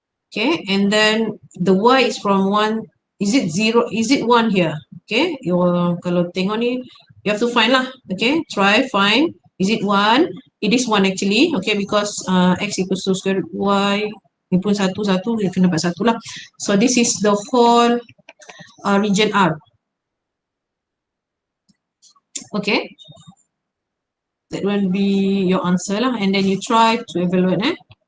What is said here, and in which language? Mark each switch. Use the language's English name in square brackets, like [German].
[English] Okay, and then the y is from 1. Is it 0? Is it 1 here? Okay, [Malay] kalau tengok ni, [English] you have to find lah. Okay, try find. Is it 1? It is 1 actually. Okay, because x equals to square root y. [Malay] Ni pun 1, 1, dia kena dapat 1 lah. [English] So this is the whole region R. Okay, that will be your answer lah. And then you try to evaluate.